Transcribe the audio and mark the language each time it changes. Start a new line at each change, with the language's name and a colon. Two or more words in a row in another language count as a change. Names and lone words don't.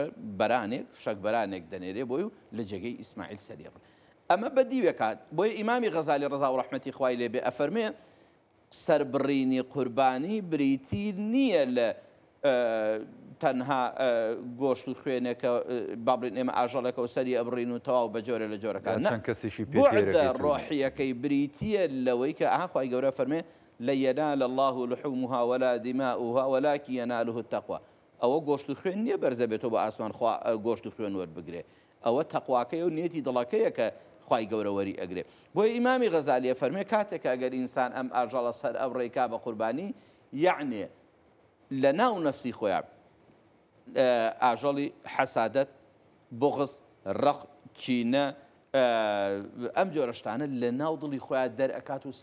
Central Kurdish: بەرانێک شەک بەرانێک دەنێرێ بۆی و لە جێگەی ئیسماعیل سەریڕ ئەمە بەدیوێ کات بۆیە ئیمامی غەزالی ڕەزا و ڕەحمەتی خوای لێبێ ئەفەرمێ سەربڕینی قوربانی بریتی نییە لە تەنها گۆشت و خوێنێکە بابرین ئێمە ئاژەڵێکە و سەری ئەبڕین و تەواو بە جۆرە لە جۆرەکان بوعدە ڕۆحیەکەی بریتیە لەوەی کە خوای گەورە فەرمێ
Arabic: لن ينال الله لحومها ولا دماؤها ولكن يناله التقوى
Central Kurdish: ئەوە گۆشت و خوێن نییە بەرزە بێتەوە بە ئاسمان گۆشت و خوێن وەربگرێ ئەوە تەقواکەی و نێتی دڵەکەیە کە خوای گەورە وەری ئەگرێ بۆیە ئیمامی غەزالیە فەرمێ کاتێک ئەگەر ئینسان ئەم ئاژەڵە سەر ئەبڕێکا بە قوربانی یعنێ لە ناو نەفسی خۆیان ئاژەڵی حەسادەت بغز ڕق کینە ئەم جۆرەشتانە لە ناو دڵی خۆیان دەرئەکات و